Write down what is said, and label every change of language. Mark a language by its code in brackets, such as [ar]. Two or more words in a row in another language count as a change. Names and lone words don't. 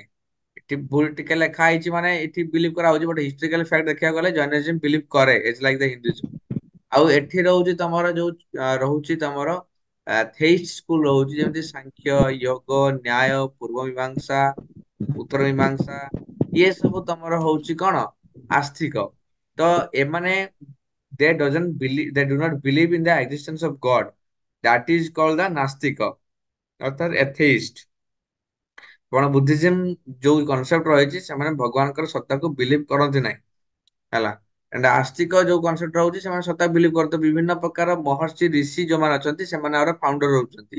[or] ଏଠି ଭୁଲ ଟିକେ ଲେଖା ହେଇଛି, ମାନେ ଏଠି ବିଲିଭ କରାହଉଛି, [en] but historical fact [or] ଦେଖିବାକୁ ଗଲେ ଜୈନିଜିମ ବିଲିଭ କରେ, [en] it's like the Hinduism. [or] ଆଉ ଏଠି ରହୁଛି ତମର ଯୋଉ ରହୁଛି ତମର [en] theist school [or] ରହୁଛି, ଯେମିତି ସାଂଖ୍ୟ, ଯୋଗ, ନ୍ୟାୟ, ପୂର୍ବ ମୀମାଂସା, ଉତ୍ତର ମୀମାଂସା। ଇଏ ସବୁ ତମର ହଉଛି କଣ? ଆସ୍ତିକ। ତ ଏମାନେ [en] they do not believe in the existence of God. That is called the [or] ନାସ୍ତିକ, ଅର୍ଥାତ [en] ଏଥେଇଷ୍ଟ। [or] କଣ ବୁଦ୍ଧିଜିମ ଯୋଉ କନସେପ୍ଟ ରହିଛି, ସେମାନେ ଭଗବାନଙ୍କର ସତ୍ତାକୁ ବିଲିଭ କରନ୍ତି ନାହିଁ। ହେଲା, ଏଣ୍ଡ ଆସ୍ତିକ ଯୋଉ କନସେପ୍ଟ ରହୁଛି, ସେମାନେ ସତ୍ତା ବିଲିଭ କରନ୍ତି। ବିଭିନ୍ନ ପ୍ରକାର ମହର୍ଷି ଋଷି ଯୋଉମାନେ ଅଛନ୍ତି, ସେମାନେ ଆମର ଫାଉଣ୍ଡର ରହୁଛନ୍ତି।